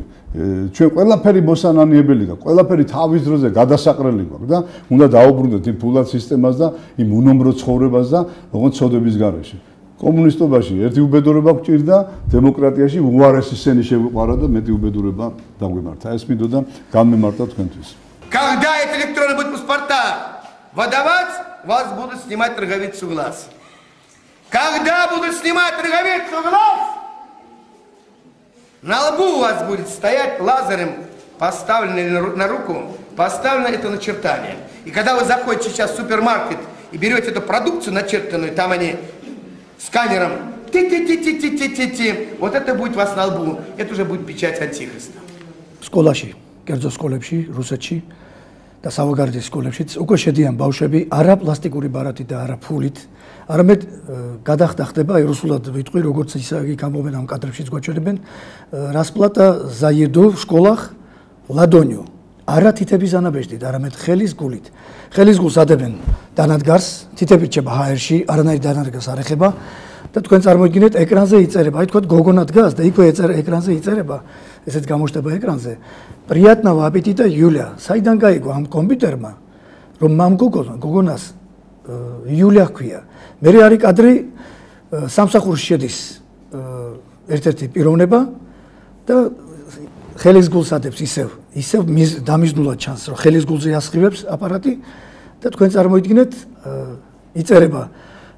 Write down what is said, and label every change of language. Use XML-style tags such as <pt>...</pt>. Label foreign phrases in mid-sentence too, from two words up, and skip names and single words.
<ka>ჩვენ ყველაფერი მოსანანიებელი და ყველაფერი თავის დროზე გადასაყრელი გვაქვს და უნდა დაუბრუნდეთ იმ ფულად სისტემას და იმ უნომრო ცხოვრებას და ოღონდ ცოდების გარეშე. კომუნისტობაში ერთი უბედურება გჭირდა, დემოკრატიაში უარესი სენი შეგვიყვარა და მეტი უბედურება დაგვიმართა. ეს მინდოდა განმემართა თქვენთვის.</ka> <ru>Когда это электронный будет паспорта выдавать, вас будут снимать роговицу глаз. Когда будут снимать роговицу глаз, на лбу у вас будет стоять лазером, поставленный на руку, поставлено это начертание. И когда вы заходите сейчас в супермаркет и берете эту продукцию начертанную, там они сканером ти-ти-ти-ти-ти-ти-ти, вот это будет у вас на лбу, это уже будет печать антихриста.</ru> <ka>სკოლაში, კერძო სკოლებში, რუსეთში და სავაგარდის სკოლებშიც უკვე შედიან ბავშვები არა პლასტიკური ბარათით და არა ფულით, არამედ გადახდება ეროსულად ვიტყვი, როგორც ისე გამომენ ამ კადრებშიც გვაჩვენებენ,</ka> <ru>расплата за еду в школах ладонью.</ru> <ka>არა თითების ანაბეჭდით, არამედ ხელის გულით. ხელის გულს ადებენ დანადგარს, თითები რჩება ჰაერში, არანაირი დანადგარს არ ეხება და თქვენ წარმოიდგინეთ ეკრანზე იწერება, აი თქვა გოგონა დგას და იქვე ეკრანზე იწერება, ესეც გამოჩნდება ეკრანზე.</ka> <ru>Приятного аппетита, Юля.</ru> <ka>საიდან გაიგო ამ კომპიუტერმა, რომ მამ გოგონას იულია ჰქვია. მე არის კადრი სამსახურში შედის ერთ-ერთი პიროვნება და ხელის გულს ადებს ისევ დამიზნულად ჩანს, რომ ხელის გულზე ასხივებს აპარატი და თქვენ წარმოიდგინეთ იწერება Welcome Sasha.</ka>